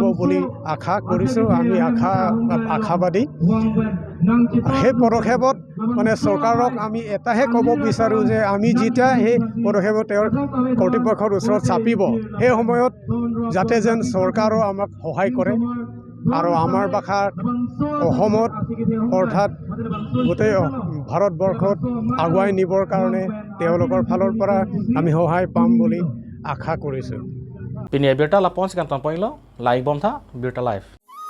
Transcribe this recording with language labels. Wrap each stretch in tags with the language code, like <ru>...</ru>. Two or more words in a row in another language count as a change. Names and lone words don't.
<as>বুলি আশা কৰিছোঁ আমি আশাবাদী সেই পদক্ষেপত মানে চৰকাৰক আমি এটাহে ক'ব বিচাৰোঁ যে আমি যেতিয়া সেই পদক্ষেপত তেওঁৰ কৰ্তৃপক্ষৰ ওচৰত চাপিব সেই সময়ত যাতে যেন চৰকাৰো আমাক সহায় কৰে আৰু আমাৰ ভাষাত অসমত অৰ্থাৎ গোটেই ভাৰতবৰ্ষত আগুৱাই নিবৰ কাৰণে তেওঁলোকৰ ফালৰ পৰা আমি সহায় পাম বুলি আশা কৰিছোঁ</as> <mjw>Pinia Birta Lapons kan tampoi lo, live bomta Birta live.</mjw>